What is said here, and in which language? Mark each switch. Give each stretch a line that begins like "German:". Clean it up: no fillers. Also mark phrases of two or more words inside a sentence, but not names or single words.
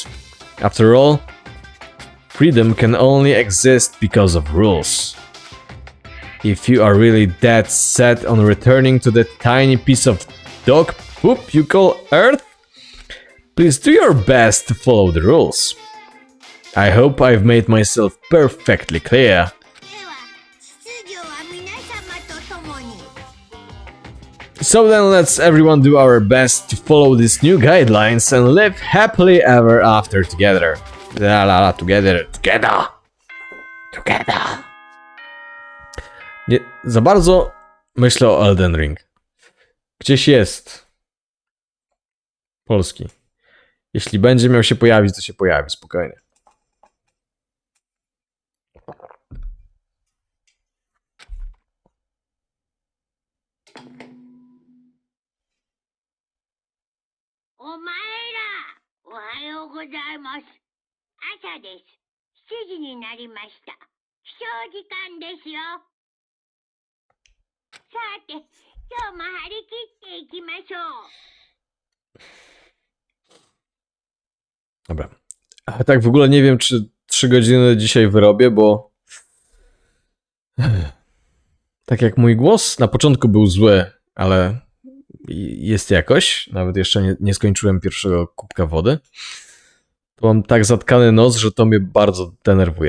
English: After all, freedom can only exist because of rules. If you are really that set on returning to that tiny piece of dog poop you call Earth, please do your best to follow the rules. I hope I've made myself perfectly clear.
Japanese: では秩序は皆様と共に
English: So then let's everyone do our best to follow these new guidelines and live happily ever after together. La la la, together.
Polish: Nie, za bardzo myślę o Elden Ring. Gdzieś jest polski. Jeśli będzie miał się pojawić, to się pojawi, spokojnie.
Japanese: お前らおはようございます。朝です。7時になりました。起床時間ですよ。さて、今日も張り切っていきましょう。
Polish: Dobra. A tak w ogóle nie wiem, czy 3 godziny dzisiaj wyrobię, bo tak jak mój głos na początku był zły, ale jest jakoś, nawet jeszcze nie skończyłem pierwszego kubka wody, to mam tak zatkany nos, że to mnie bardzo denerwuje.